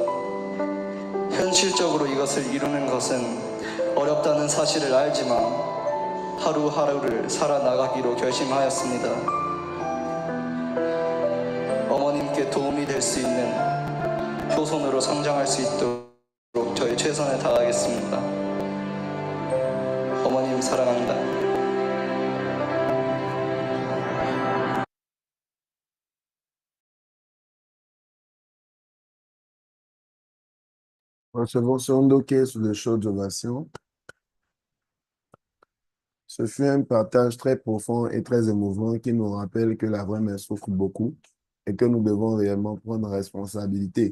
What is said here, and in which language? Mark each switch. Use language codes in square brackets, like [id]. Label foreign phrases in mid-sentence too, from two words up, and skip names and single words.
[ko] 현실적으로 이것을 이루는 것은 어렵다는 사실을 알지만 하루하루를 살아나가기로 결심하였습니다. 어머님께 도움이 될 수 있는 효손으로 성장할 수 있도록 저희 최선을 다하겠습니다. 어머님 사랑합니다. [fr] Recevons son dossier sous de chaudes ovations. Ce fut un partage très profond et très émouvant qui nous rappelle que la vraie mère souffre beaucoup et que nous devons réellement prendre responsabilité.